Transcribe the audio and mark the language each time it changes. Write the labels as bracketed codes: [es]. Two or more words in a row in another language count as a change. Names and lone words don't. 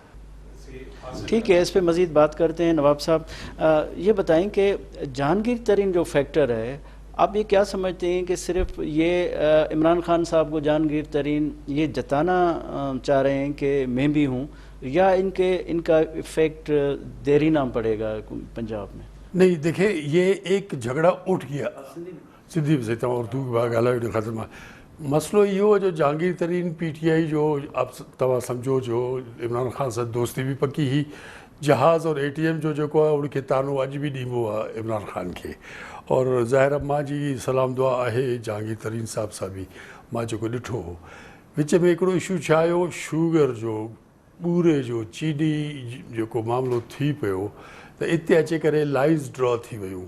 [ur] ٹھیک ہے، اس پہ مزید بات کرتے ہیں۔ نواب صاحب یہ بتائیں کہ جہانگیر ترین جو فیکٹر ہے، آپ یہ کیا سمجھتے ہیں کہ صرف یہ عمران خان صاحب کو جہانگیر ترین یہ جتانا چاہ رہے ہیں کہ میں بھی ہوں، یا ان کا ایفیکٹ دیری نا پڑے گا پنجاب میں? نہیں، دیکھیے یہ ایک جھگڑا اٹھ گیا سندھی میں سے [sd] उर्दू ॻाल्हायो ख़त्म। मसलो इहो जो जहांगीर तरीन PTI जो आप तव्हां सम्झो जो इमरान खान सां दोस्ती भी पकी ही, जहाज़ और ATM जो जेको आहे उनखे तानो अॼु बि ॾिबो आहे इमरान खान खे। और ज़ाहिर मां जी सलाम दुआ आहे जहांगीर तरीन साहब सां बि मां जेको ॾिठो हो। विच में हिकिड़ो इशू छा आयो, शुगर जो, बूरे जो, चीनी जेको मामिलो थी पियो, त इते अची करे लाइन्स ड्रॉ थी वियूं।